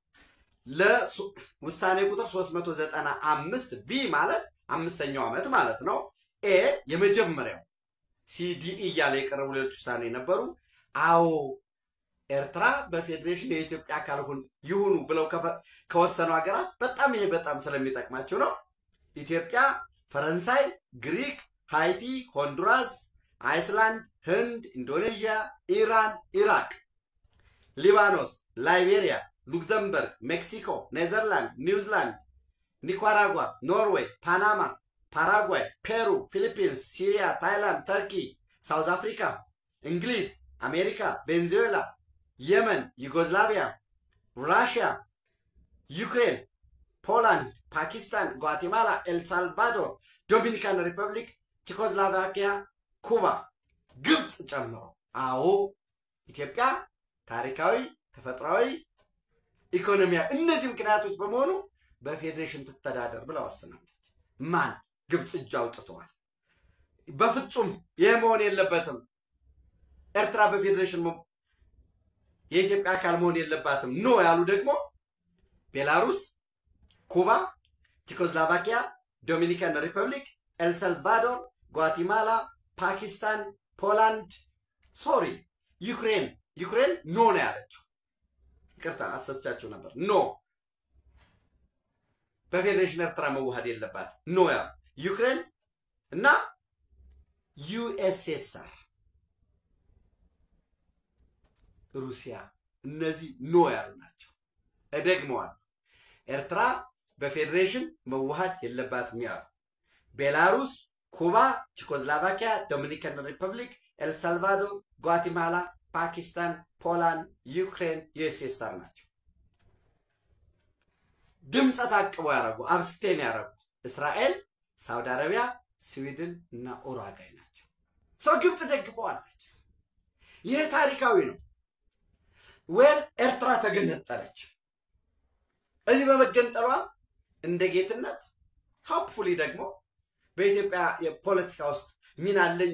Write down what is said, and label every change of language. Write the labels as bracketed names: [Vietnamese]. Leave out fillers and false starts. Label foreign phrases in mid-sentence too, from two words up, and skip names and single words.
[Amharic] ለውሳኔ ቁጥር 395 ቪ ማለት አምስተኛው ዓመት ማለት ነው። ኤ የመጀመሪያው ሲዲኢ ያለ የቀረቡ ሌሎች ውሳኔ ነበሩ። አዎ ኤርትራ በፌዴሬሽን የኢትዮጵያ አካል ይሁኑ ብለው ከወሰኑ ሀገራት በጣም ስለሚጠቅማቸው ነው። ኢትዮጵያ፣ ፈረንሳይ፣ ግሪክ፣ ሃይቲ፣ ሆንዱራስ፣ አይስላንድ፣ ህንድ፣ ኢንዶኔዥያ፣ ኢራን፣ ኢራቅ፣ ሊባኖስ፣ ላይቤሪያ፣ ሉክዘምበርግ፣ ሜክሲኮ፣ ኔዘርላንድ፣ ኒውዚላንድ፣ ኒካራጓ፣ ኖርዌይ፣ ፓናማ፣ ፓራጓይ፣ ፔሩ፣ ፊሊፒንስ፣ ሲሪያ፣ ታይላንድ፣ ተርኪ፣ ሳውዝ አፍሪካ፣ እንግሊዝ፣ አሜሪካ፣ ቬንዙዌላ፣ የመን፣ ዩጎዝላቪያ፣ ራሽያ፣ ዩክሬን፣ ፖላንድ፣ ፓኪስታን፣ ጓቴማላ፣ ኤልሳልቫዶር፣ ዶሚኒካን ሪፐብሊክ፣ ቼኮስሎቫኪያ፣ ኩባ፣ ግብጽ ጨምሮ አዎ ኢትዮጵያ ታሪካዊ፣ ተፈጥሯዊ፣ ኢኮኖሚያዊ እነዚህ ምክንያቶች በመሆኑ በፌዴሬሽን ትተዳደር ብላ ወስናለች። ማን? ግብጽ እጅ አውጥተዋል። በፍጹም ይሄ መሆን የለበትም። ኤርትራ በፌዴሬሽን የኢትዮጵያ አካል መሆን የለባትም ኖ ያሉ ደግሞ ቤላሩስ፣ ኩባ፣ ቼኮስሎቫኪያ፣ ዶሚኒካን ሪፐብሊክ፣ ኤልሳልቫዶር፣ ጓቲማላ፣ ፓኪስታን፣ ፖላንድ፣ ዩክሬን ኖ ነው ያለችው። ይቅርታ አሰስቻችሁ ነበር። ኖ በፌዴሬሽን ኤርትራ መዋሃድ የለባት ኖ ያሉ ዩክሬን እና ዩኤስኤስአር ሩሲያ እነዚህ ኖ ያሉ ናቸው። እደግመዋለሁ። ኤርትራ በፌዴሬሽን መዋሃድ የለባትም ያሉ ቤላሩስ፣ ኩባ፣ ቼኮስሎቫኪያ፣ ዶሚኒካን ሪፐብሊክ፣ ኤልሳልቫዶር፣ ጓቲማላ፣ ፓኪስታን፣ ፖላንድ፣ ዩክሬን፣ ዩኤስኤስአር ናቸው። ድምፀ ታቅቦ ያረጉ አብስቴን ያረጉ እስራኤል፣ ሳውዲ አረቢያ፣ ስዊድን እና ኡሩጓይ ናቸው። ሰው ግብጽ ደግፈዋለች። ይሄ ታሪካዊ ነው። ኤርትራ ተገነጠለች። እዚህ በመገንጠሏ እንደ ጌትነት ሆፕፉሊ ደግሞ በኢትዮጵያ የፖለቲካ ውስጥ ሚና አለኝ